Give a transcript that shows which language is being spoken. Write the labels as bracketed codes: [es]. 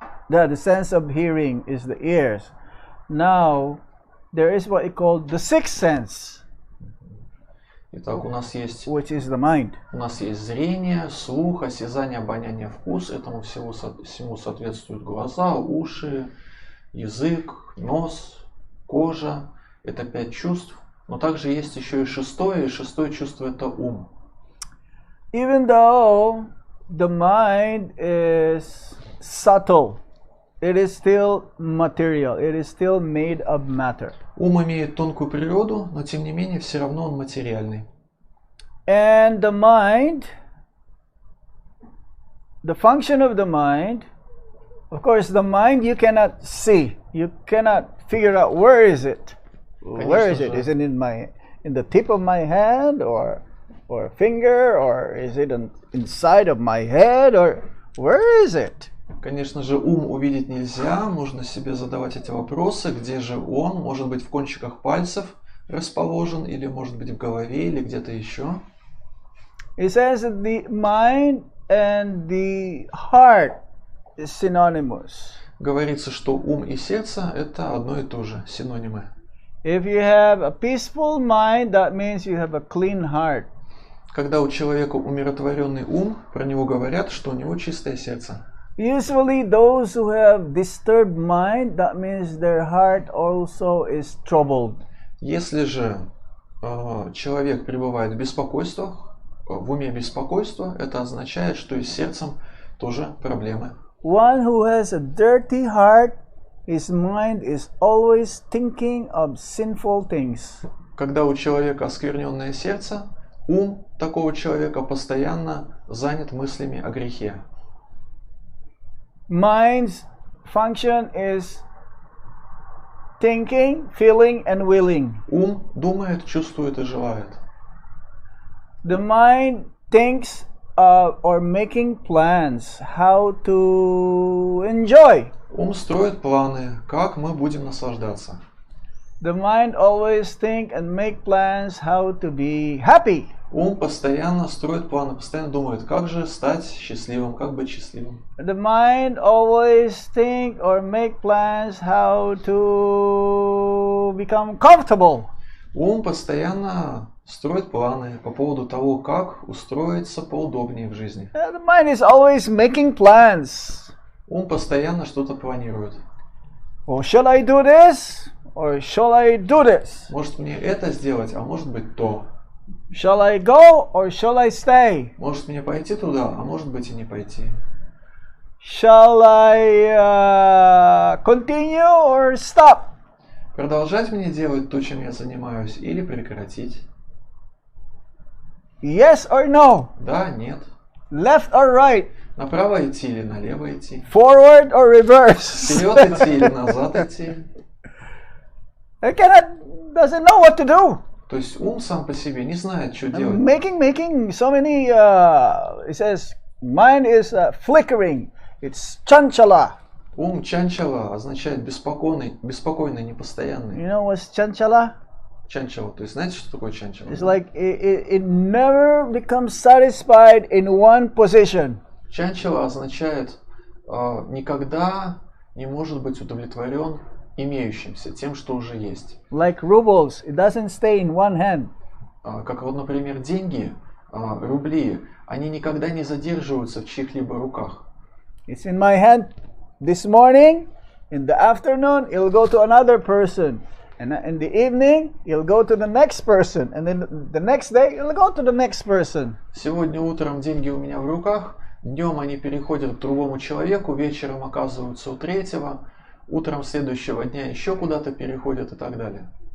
[en] The sense of hearing is the ears. Now, there is what is called the sixth sense, [ru] Итак, у нас есть [en] which is the mind. [ru] зрение, слух, осязание, обоняние, вкус. Этому всему соответствуют глаза, уши, язык, нос, кожа. Это 5 чувств. Но также есть еще и шестое чувство – это ум. [en] Even though the mind is subtle, it is still material, it is still made of matter. [ru] Ум имеет тонкую природу, но тем не менее все равно он материальный. [en] And the mind, the function of the mind, of course the mind you cannot see, you cannot figure out where is it. Where is it? Is it in the tip of my hand or finger, or is it inside of my head, or where is it? [ru] Конечно же, ум увидеть нельзя, нужно себе задавать эти вопросы, где же он, может быть в кончиках пальцев расположен, или может быть в голове, или где-то еще. [en] It says that the mind and the heart is synonymous. [ru] Говорится, что ум и сердце – это одно и то же, синонимы. [en] If you have a peaceful mind, that means you have a clean heart. [ru] Когда у человека умиротворенный ум, про него говорят, что у него чистое сердце. [en] Usually those who have disturbed mind, that means their heart also is troubled. [ru] Если же человек пребывает в беспокойствах, в уме беспокойства, это означает, что и с сердцем тоже проблемы. [en] One who has a dirty heart, his mind is always thinking of sinful things. [ru] Когда у человека оскверненное сердце, ум такого человека постоянно занят мыслями о грехе. [en] Mind's function is thinking, feeling, and willing. [ru] Ум думает, чувствует и желает. [en] The mind thinks or making plans how to enjoy. [ru] Ум строит планы, как мы будем наслаждаться. [en] The mind always think and make plans how to be happy. [ru] Ум постоянно строит планы, постоянно думает, как же стать счастливым, как быть счастливым. [en] The mind always think or make plans how to become comfortable. [ru] Ум постоянно строит планы по поводу того, как устроиться поудобнее в жизни. [en] The mind is always making plans. [ru] Ум постоянно что-то планирует. [en] Or shall I do this? Or shall I do this? [ru] Может мне это сделать, а может быть то. [en] Shall I go or shall I stay? [ru] Может мне пойти туда, а может быть и не пойти. [en] Shall I continue or stop? [ru] Продолжать мне делать то, чем я занимаюсь, или прекратить? [en] Yes or no? [ru] Да, нет. [en] Left or right? [ru] Направо идти или налево идти? [en] Forward or reverse? [ru] Вперед идти или назад идти? [en] It doesn't know what to do. [ru] То есть ум сам по себе не знает, что делать. [en] Making so many, it says, mind is flickering. It's chanchala. [ru] Ум чанчала означает беспокойный, непостоянный. [en] You know what's chanchala? [ru] Чанчала, то есть знаете, что такое чанчала? [en] It's like it never becomes satisfied in one position. [ru] Чанчала означает никогда не может быть удовлетворен имеющимся, тем, что уже есть. [en] Like rubles, it doesn't stay in one hand. [ru] Как вот, например, деньги, рубли, они никогда не задерживаются в чьих-либо руках. [en] It's in my hand this morning, in the afternoon it'll go to another person, and in the evening it'll go to the next person, and then the next day it'll go to the next person. [ru] Сегодня утром деньги у меня в руках, днем они переходят к другому человеку, вечером оказываются у третьего, утром следующего дня еще куда-то переходят и так далее.